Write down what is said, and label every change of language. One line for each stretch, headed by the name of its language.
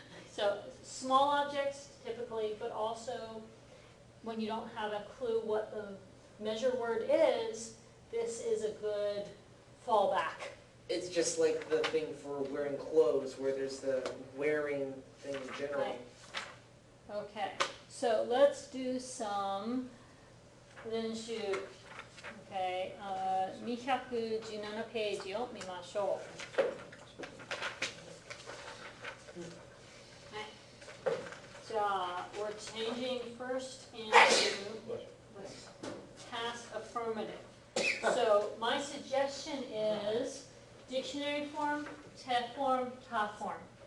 English: So small objects typically, but also when you don't have a clue what the measure word is, this is a good fallback. It's just like the thing for wearing clothes, where there's the wearing thing in general. Right. Okay, so let's do some 練習。
Japanese: Okay, 217ページを見ましょう。はい。
English: じゃあ、we're changing first into task affirmative. So my suggestion is dictionary form, TED form, ta form.